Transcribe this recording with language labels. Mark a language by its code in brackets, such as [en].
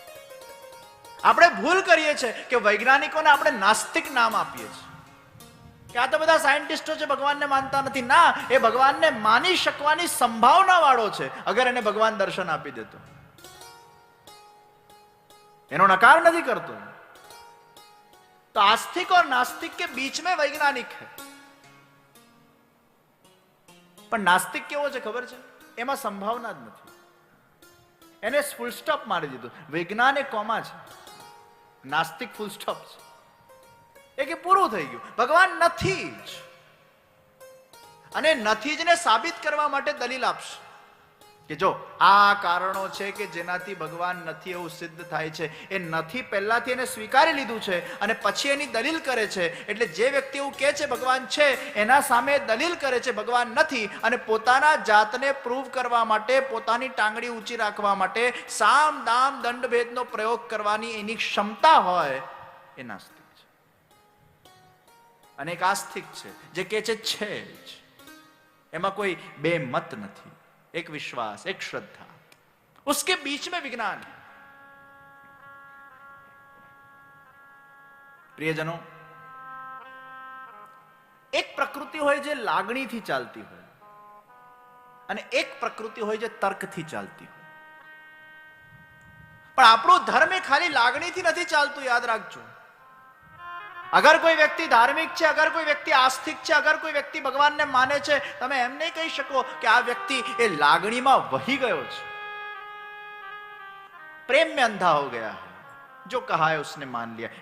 [gu] આપણે ભૂલ કરીએ છીએ કે વૈજ્ઞાનિકોને આપણે નાસ્તિક નામ આપીએ છીએ કે આ તો બધા સાયન્ટિસ્ટો છે, ભગવાનને માનતા નથી. ના, એ ભગવાનને માની શકવાની સંભાવના વાળો છે, અગર એને ભગવાન દર્શન આપી દેતો. એનો નકાર નથી કરતો. [hi] तो आस्तिक और नास्तिक के बीच में वैज्ञानिक है. [gu] પણ નાસ્તિક કેવો છે ખબર છે? એમાં સંભાવના જ નથી. એને ફૂલ સ્ટોપ મારી દીધું. વિજ્ઞાન એ કોમા છે, નાસ્તિક ફૂલ સ્ટોપ છે. એ કે પૂરું થઈ ગયું, ભગવાન નથી જ. અને નથી જ ને સાબિત કરવા માટે દલીલ આપશે કે જો આ કારણો છે કે જેનાથી ભગવાન નથી એવું સિદ્ધ થાય છે. એ નથી પહેલાથી એને સ્વીકારી લીધું છે અને પછી એની દલીલ કરે છે. એટલે જે વ્યક્તિ એવું કહે છે ભગવાન છે, એના સામે દલીલ કરે છે ભગવાન નથી, અને પોતાના જાતને પ્રૂવ કરવા માટે, પોતાની ટાંગડી ઊંચી રાખવા માટે સામ દામ દંડ ભેદનો પ્રયોગ કરવાની એની ક્ષમતા હોય, એ નાસ્તિક છે. અને એક આસ્તિક છે જે કહે છે જ. એમાં કોઈ બે મત નથી, [hi] एक विश्वास, एक श्रद्धा, उसके बीच में विज्ञान है. प्रियजनों, एक प्रकृति [gu] હોય જે લાગણીથી ચાલતી હોય અને એક પ્રકૃતિ હોય જે તર્કથી ચાલતી હોય. પણ આપણો ધર્મ એ ખાલી લાગણીથી નથી ચાલતું, યાદ રાખજો. અગર કોઈ વ્યક્તિ ધાર્મિક છે, અગર કોઈ વ્યક્તિ આસ્તિક છે, અગર કોઈ વ્યક્તિ ભગવાનને માને છે, તમે એમ નહીં કહી શકો કે આ વ્યક્તિ એ લાગણીમાં વહી ગયો છે, [hi] प्रेम में अंधा हो गया है, जो कहा है उसने मान लिया.